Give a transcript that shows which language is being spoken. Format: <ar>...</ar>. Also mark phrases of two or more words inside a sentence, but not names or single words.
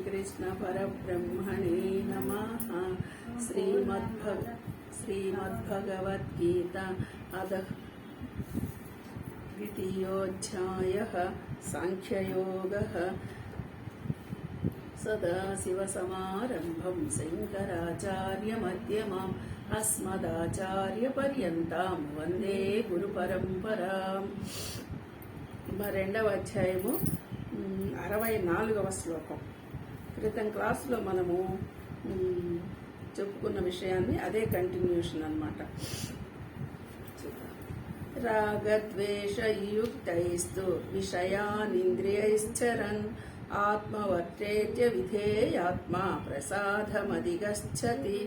<sa>श्रीकृष्णपरब्रह्मणे नमः। श्रीमद्भगवद्गीता अधः द्वितीयोऽध्यायः सांख्ययोगः। सदाशिवसमारम्भं शङ्कराचार्यमध्यमाम् अस्मदाचार्यपर्यन्तां వందే గురుపరంపరాం।</sa> <te>రెండవ అధ్యాయము 64వ శ్లోకం. క్రితం క్లాసులో మనము చెప్పుకున్న విషయాన్ని అదే కంటిన్యూషన్ అన్నమాట.</te> <sa>రాగద్వేషయుక్తైస్తు విషయానింద్రియైశ్చరన్ ఆత్మవర్తేత్య విధేయాత్మా ప్రసాదమధిగచ్చతి.</sa>